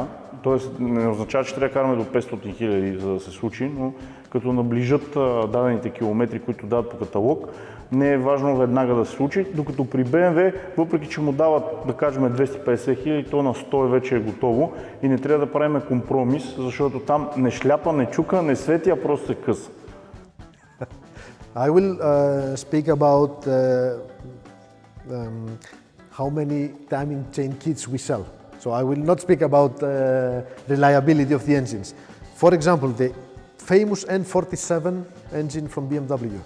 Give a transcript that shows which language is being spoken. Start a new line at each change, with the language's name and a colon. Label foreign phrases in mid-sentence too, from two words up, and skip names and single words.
Bulgarian: Тоест не означава, че трябва да караме до 500 хиляди, за да се случи, но като наближат дадените километри, които дават по каталог, не е важно веднага да се случи, докато при BMW, въпреки че му дават, да кажем, 250 хиляди, то на 100 вече е готово и не трябва да правим компромис, защото там не шляпа, не чука, не свети, а просто се къса.
English: I will speak about how many timing chain kits we sell. So I will not speak about reliability of the engines. For example, the famous N47 engine from BMW.